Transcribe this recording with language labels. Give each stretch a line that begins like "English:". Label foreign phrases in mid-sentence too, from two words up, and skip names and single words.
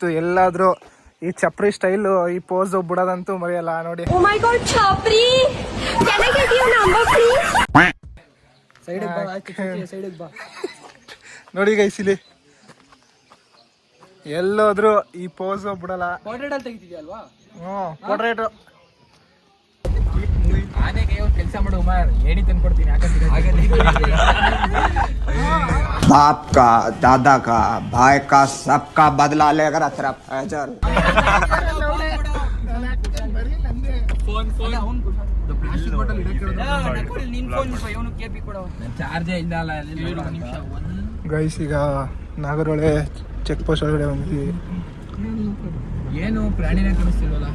Kannada: ಎಲ್ಲಾದ್ರೂ ಈ ಚಪ್ರಿ ಸ್ಟೈಲು ಈ ಪೋಸ್ ಬಿಡೋದಂತೂ ಮರೆಯಲ್ಲ ನೋಡಿ.
English: Oh my god, Chapri! Can I get your number, please?
Kannada: ನೋಡಿ ಗೈಸ್ ಇಲ್ಲಿ ಎಲ್ಲೋದ್ರು ಈ ಪೋಸ್ ಬಿಡಲ್ಲ. ಪೋರ್ಟ್ರೇಟ್ ಆನೆಗೆ ಕೆಲಸ ಮಾಡು ಉಮಾರ್, ಏಣಿ ತಂದ್ಕೊಡ್ತೀನಿ
Hindi: बाप का, दादा का, भाई का, सबका बदला लेकर अतरफ फैजल.
Kannada: ಚಾರ್ಜೇ ಇಲ್ಲ ಅಲ್ಲ. ಗೈಸ್ ಈಗ ನಾಗರಹೊಳೆ
English: check post
Kannada: ಒಳಗಡೆ ಬಂದ್ವಿ. ಏನು ಪ್ರಾಣಿನೇ ಕಾಣಿಸ್ತಿಲ್ವಲ್ಲ.